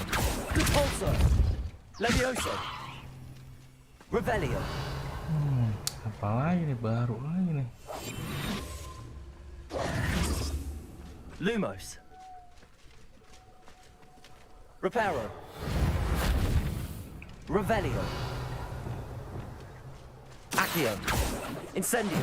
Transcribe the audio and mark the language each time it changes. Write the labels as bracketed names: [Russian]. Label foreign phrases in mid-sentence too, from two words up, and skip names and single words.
[Indonesian] Repulsor. Levioso. Revelio. Apa lagi nih, baru lagi nih. Lumos. Reparo. Revelio. Accio. Incendio.